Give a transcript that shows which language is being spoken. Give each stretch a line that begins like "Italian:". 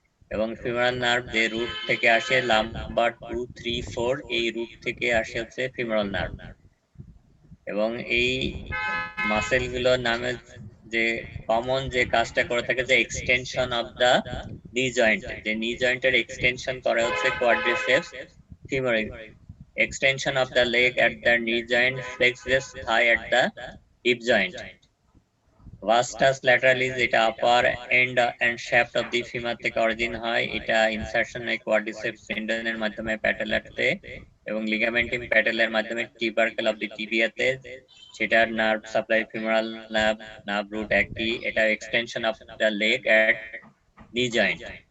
Bangla: এবং femoral nerve যে root থেকে আসে লাম্বার 2, 3, 4 এই রুট থেকে আসে হচ্ছে ফিমোরাল নার্ভ। এবং এই মাসেল গুলোর নামে যে কমন যে কাজটা করে থাকে যে
English: extension of the knee joint,
Bangla: যে নি জয়েন্টের এক্সটেনশন করে হচ্ছে quadriceps femoris.
English: Extension of the leg at the knee joint flexes thigh at the hip joint.
Bangla: Vastus lateralis এটা
English: upper end and shaft of the femur
Bangla: থেকে অরিজিন হয়, এটা ইনসারশন হয় কোয়াড্রিসেপস টেন্ডনের মাধ্যমে প্যাটেলাতে এবং লিগামেন্টিং প্যাটেলার মাধ্যমে টিবারকেল অফ দি টিবিয়াতে, সেটার nerve supply femoral nerve root একই, এটা
English: Extension of the leg at knee joint.